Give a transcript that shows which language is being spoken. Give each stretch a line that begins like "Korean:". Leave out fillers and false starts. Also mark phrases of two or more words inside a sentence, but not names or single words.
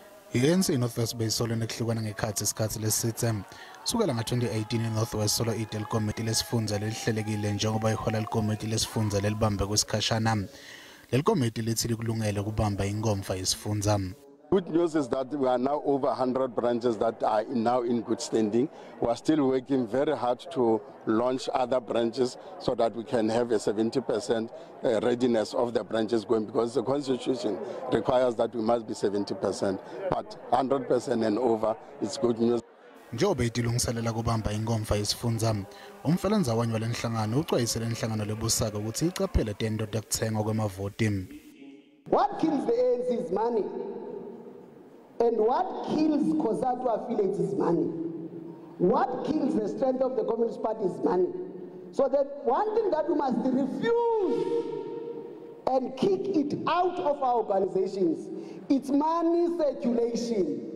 Swati: I-ANC iNorth beyisolwe ekuhlukana ngekhatsi isikhatsi lesitse sukela nga-2018 iNorth solo idel committee lesifundza lelihlelekile njengoba ihola likomiti lesifundza lelibambe kwesikhashana. Leli committee lithi likulungele kubamba inkomfa yesifundza.
English: Good news is that we are now over 100 branches that are now in good standing. We are still working very hard to launch other branches so that we can have a 70% readiness of the branches going, because the constitution requires that we must be 70%, but 100% and over is good news.
Swati: Njengoba ilungiselela kubamba inkomfa yesifundza, umfelandzawonye walenhlangano ucwayise lenhlangano lebusaka ukuthi licaphele tento tekutsenga kwemavoti.
English: What kills the ANC is money. And what kills COSATU affiliates is money. What kills the strength of the Communist Party is money. So that one thing that we must refuse and kick it out of our organizations, it's money circulation.